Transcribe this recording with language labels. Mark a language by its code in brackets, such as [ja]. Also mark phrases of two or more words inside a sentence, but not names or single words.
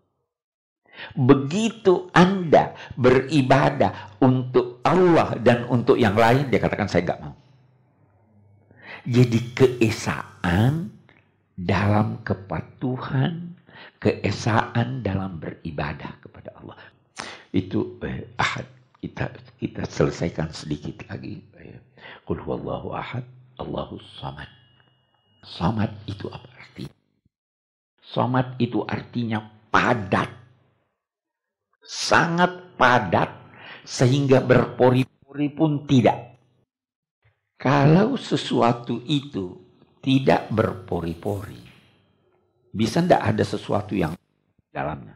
[id] Begitu Anda beribadah untuk Allah dan untuk yang lain, dia katakan saya gak mau. Jadi keesaan dalam kepatuhan, keesaan dalam beribadah kepada Allah. Itu ahad. Kita selesaikan sedikit lagi. [ar] قل هو الله أحد، الله الصمد. [id] Samad itu apa artinya? Samad itu artinya padat. Sangat padat sehingga berpori-pori pun tidak. Kalau sesuatu itu tidak berpori-pori, bisa tidak ada sesuatu yang dalamnya?